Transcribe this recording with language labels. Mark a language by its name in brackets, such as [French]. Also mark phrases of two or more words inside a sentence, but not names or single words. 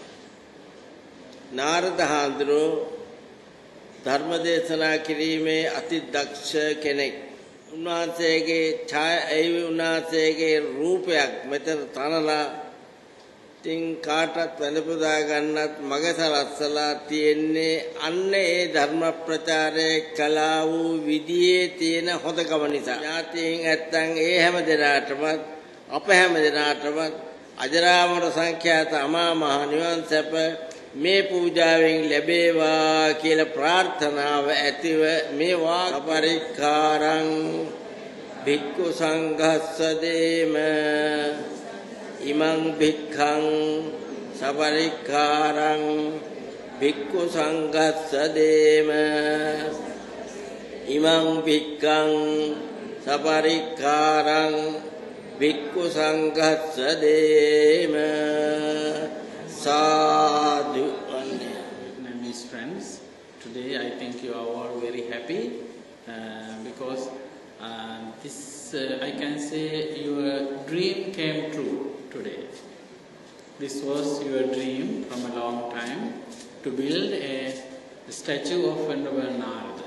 [Sinhala] නාරද හාමුදුරුවෝ ධර්ම දේශනා කිරීමේ අති දක්ෂ කෙනෙක් උන්වහන්සේගේ රූපයක් මෙතන තනලා තින් කාටත් වැඳ පුදා ගන්නත් මග සලස්සලා තියෙන්නේ අන්න ඒ ධර්ම ප්‍රචාරය කළා වූ විදියේ තියෙන හොදකම නිසා. ඥාතීන් නැත්තම් ඒ හැම දිනාටම අප හැම දිනාටම අජරාමර සංඛ්‍යාත අමා මහ නිවන් සැප මේ පූජාවෙන් ලැබේවා කියලා ප්‍රාර්ථනාව ඇතිව [Pali] මේ වා පරික්කාරං භික්ඛු සංඝස්ස දේම ඉමං භික්ඛං සපරික්ඛාරං භික්ඛු සංඝස්ස දේම ඉමං භික්ඛං සපරික්ඛාරං Bhikkhu Sanghassadema Sadhu. [English] Vietnamese friends, today I think you are all very happy because this I can say your dream came true today. This was your dream from a long time to build a statue of Venerable Narada.